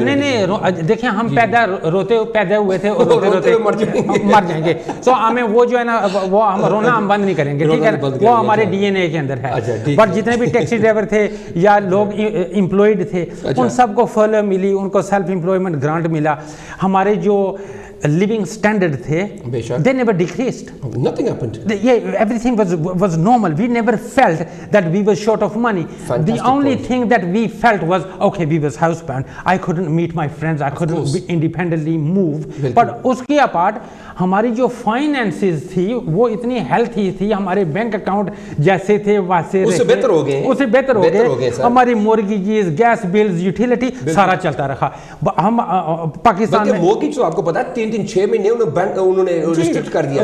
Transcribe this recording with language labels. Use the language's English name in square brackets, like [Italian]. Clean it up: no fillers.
[Hindi] नहीं देखिए हम पैदा हुए थे और रोते मर जाएंगे। तो हमें वो जो है ना वो हम रोना हम बंद नहीं करेंगे, ठीक है, वो हमारे DNA के अंदर है। बट जितने भी टैक्सी ड्राइवर थे या लोग एम्प्लॉयड थे, उन सबको फर्लो मिली, उनको सेल्फ एम्प्लॉयमेंट ग्रांट मिला। हमारे जो [English] living standard [Hindi] थे, [English] they never decreased. Nothing happened. Everything was normal. We never felt that we were short of money. Fantastic the only point. thing that we felt was, okay, we was housebound. I couldn't meet my friends. I couldn't independently move. [Hindi] But उसके apart हमारी जो finances थी वो इतनी healthy थी, हमारे bank account जैसे थे वैसे उससे बेहतर हो गए, उससे बेहतर हो गए। हमारी मॉर्गेजेस, गैस बिल्स, यूटिलिटी सारा चलता रहा। हम पाकिस्तान में मॉर्गेज तो आपको पता है 3-6 महीने उन्होंने रिस्ट्रिक्ट कर दिया,